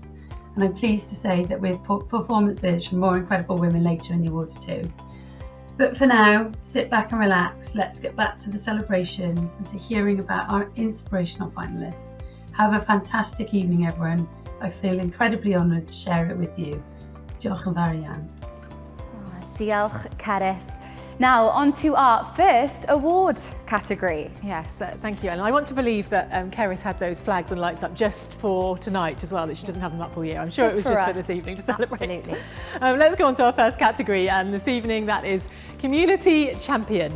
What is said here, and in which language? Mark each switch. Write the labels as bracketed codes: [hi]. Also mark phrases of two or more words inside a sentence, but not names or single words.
[en] And I'm pleased to say that we have performances from more incredible women later in the awards too. But for now, sit back and relax. Let's get back to the celebrations and to hearing about our inspirational finalists. Have a fantastic evening, everyone. I feel incredibly honoured to share it with you. [cy] Diolch yn fawr iawn. Diolch, Cerys. [en] Now, on to our first award category. Yes, thank you, Ellen. I want to believe that Cerys had those flags and lights up just for tonight as well, that she doesn't have them up all year. I'm sure it was just for this evening to celebrate. Absolutely. Let's go on to our first category, and this evening that is Community Champion.